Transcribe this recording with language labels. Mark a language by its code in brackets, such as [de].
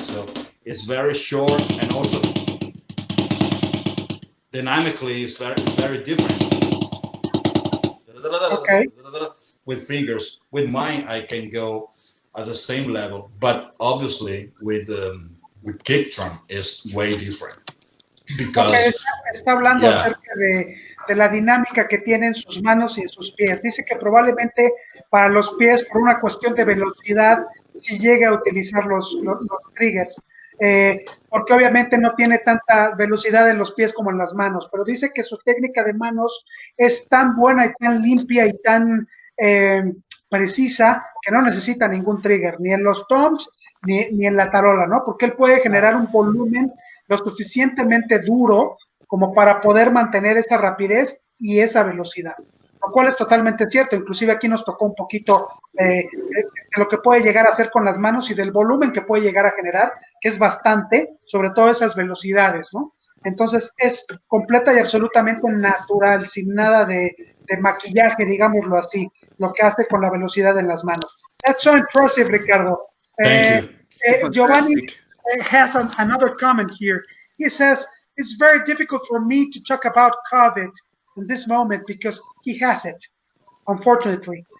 [en] So it's very short and also dynamically it's very different. Okay. With fingers, with mine I can go at the same level, but obviously with kick drum is way different. [es] Okay, está hablando acerca de la dinámica que tienen sus manos y en sus pies. Dice que probablemente para los pies, por una cuestión de velocidad, si llega a utilizar los triggers, porque obviamente no tiene tanta velocidad en los pies como en las manos, pero dice que su técnica de manos es tan buena y tan limpia y tan precisa que no necesita ningún trigger, ni en los toms ni en la tarola, ¿no? Porque él puede generar un volumen lo suficientemente duro como para poder mantener esa rapidez y esa velocidad, lo cual es totalmente cierto. Inclusive aquí nos tocó un poquito de lo que puede llegar a hacer con las manos y del volumen que puede llegar a generar, que es bastante, sobre todo esas velocidades, ¿no? Entonces es completa y absolutamente natural, sin nada de maquillaje, digámoslo así, lo que hace con la velocidad en las manos. [en] That's so impressive, Ricardo. Thank you. Giovanni has another comment here. He says, it's very difficult for me to talk about COVID in this moment because he has it, unfortunately.